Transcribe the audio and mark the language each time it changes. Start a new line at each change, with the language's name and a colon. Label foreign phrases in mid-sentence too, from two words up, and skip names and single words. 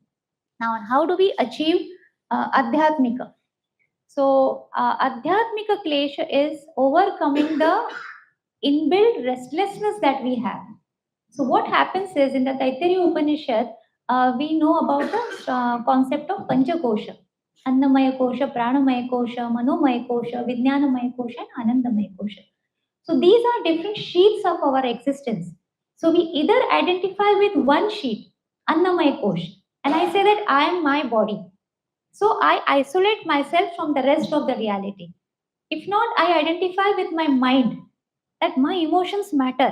English: Now, how do we achieve Adhyatmika? So,
Sanskrit: Adhyatmika klesha
English: is overcoming the inbuilt restlessness that we have. So, what happens is in the Taittiriya Upanishad, we know about the concept of Panchakosha.
Sanskrit: Annamaya Kosha, Pranamaya Kosha, Manomaya Kosha, Vijnanamaya Kosha, and Anandamaya Kosha.
English: So these are different sheets of our existence. So we either identify with one sheet,
Sanskrit: Annamaya Kosh,
English: and I say that I am my body. So I isolate myself from the rest of the reality. If not, I identify with my mind that my emotions matter.